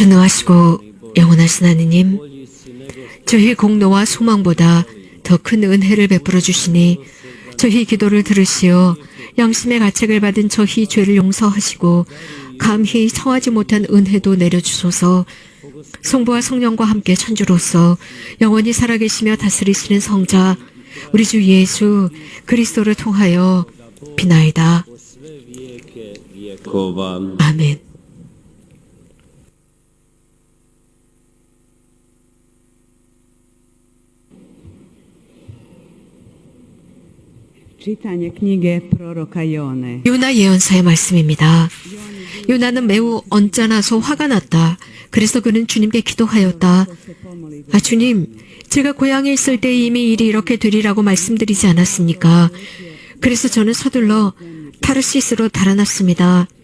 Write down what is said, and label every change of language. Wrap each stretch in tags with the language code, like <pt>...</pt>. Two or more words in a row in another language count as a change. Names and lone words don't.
<ko>전능하시고 영원하신 하느님, 저희 공로와 소망보다 더 큰 은혜를 베풀어 주시니 저희 기도를 들으시어 양심의 가책을 받은 저희 죄를 용서하시고 감히 청하지 못한 은혜도 내려주소서. 성부와 성령과 함께 천주로서 영원히 살아계시며 다스리시는 성자 우리 주 예수 그리스도를 통하여 비나이다.</ko> <hr>sve vijeke vjekova.</hr> <ko>아멘.</ko> <hr>Čitanje knjige proroka Jone.</hr> <ko>요나 예언사의 말씀입니다. 요나는 매우 언짢아서 화가 났다. 그래서 그는 주님께 기도하였다. 아, 주님, 제가 고향에 있을 때 이미 일이 이렇게 되리라고 말씀드리지 않았습니까? 그래서 저는 서둘러 타르시스로 달아났습니다.</ko>